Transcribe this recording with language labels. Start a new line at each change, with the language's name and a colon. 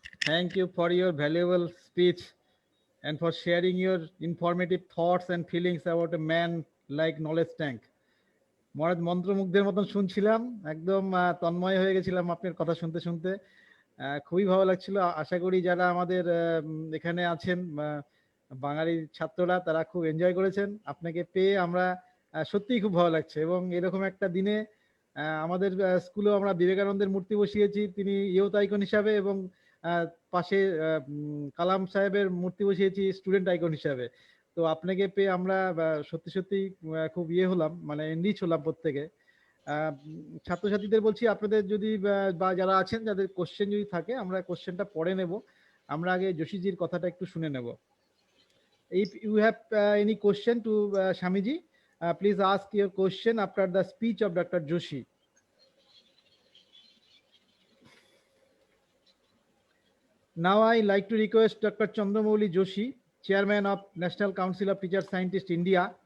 English: Thank you for your valuable speech and for sharing your informative thoughts and feelings about a man like Knowledge Tank.
Bangla: মহারাজ মন্ত্রমুগ্ধের মতন শুনছিলাম, একদম তন্ময় হয়ে গেছিলাম আপনার কথা শুনতে শুনতে। খুবই ভালো লাগছিল। আশা করি যারা আমাদের এখানে আছেন বাঙালি ছাত্ররা, তারা খুব এনজয় করেছেন। আপনাকে পেয়ে আমরা সত্যিই খুব ভালো লাগছে। এবং এরকম একটা দিনে আমাদের স্কুলেও আমরা বিবেকানন্দের মূর্তি বসিয়েছি, তিনি ইয়ুথ আইকন হিসাবে, এবং পাশে কালাম সাহেবের মূর্তি বসিয়েছি স্টুডেন্ট আইকন হিসাবে। তো আপনাকে পেয়ে আমরা সত্যি সত্যি খুব হলাম, মানে এনরিচ হলাম প্রত্যেকে। ছাত্রছাত্রীদের বলছি, আপনাদের যদি বা যারা আছেন যাদের কোশ্চেন যদি থাকে, আমরা কোশ্চেনটা পড়ে নেব। আমরা আগে যোশীজির কথাটা একটু শুনে নেব।
English: If you have any question to Swamiji, please ask your question after the speech of Dr. Joshi. Now I like to request Dr. Chandramouli Joshi, Chairman of National Council of Teacher Scientists India,